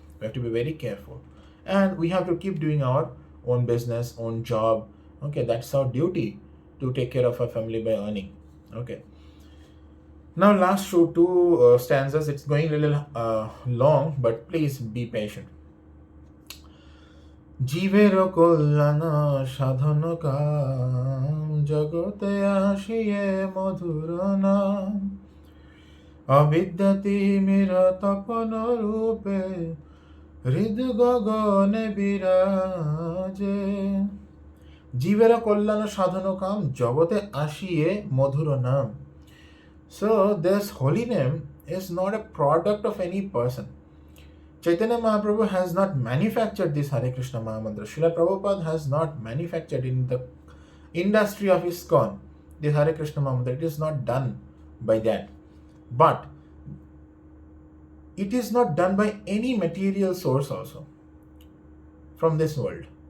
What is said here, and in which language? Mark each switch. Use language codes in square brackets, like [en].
[en] We have to be very careful. And we have to keep doing our own business, own job. Okay, that's our duty, to take care of our family by earning. Okay. Now last two stanzas, it's going a little long, but please be patient. [bn] জীবের কল্যাণ সাধন কাম জগতে আসিয়ে মধুর নাম অবিদ্যা তিমির তপন রূপে হৃদ গগনে বিরাজে জীবের কল্যাণ সাধন কাম জগতে আসিয়ে মধুর নাম. [en] So this holy name is not a product of any person. Chaitanya Mahaprabhu has not manufactured this Hare Krishna Mahamantra. Srila Prabhupada has not manufactured in the industry of ISKCON this Hare Krishna Mahamantra. It is not done by that. But it is not done by any material source also from this world.